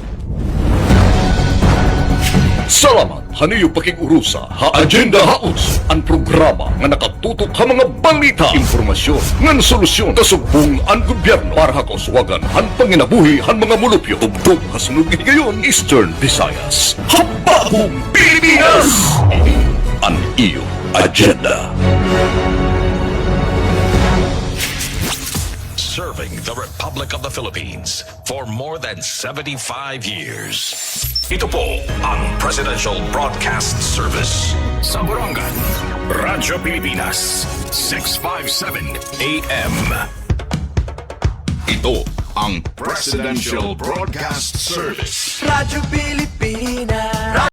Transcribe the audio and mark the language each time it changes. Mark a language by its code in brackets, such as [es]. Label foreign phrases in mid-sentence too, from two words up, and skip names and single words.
[war] Salamat haniyo pakigurusa ha Agenda House, ang programa nga nakatutok sa mga balita, informasyon, ngan solusyon kasubong ang gobyerno para ha kauswagan han panginabuhi han mga mulupyo tubtog ha sunod gayon Eastern Visayas. Habagong Pilipinas! Ang iyo agenda. [en] Serving the Republic of the Philippines for more than 75 years. [tl] Ito po ang Presidential Broadcast Service. Sa Borongan, Radyo Pilipinas, 657 AM. Ito ang Presidential Broadcast Service. Radyo Pilipinas.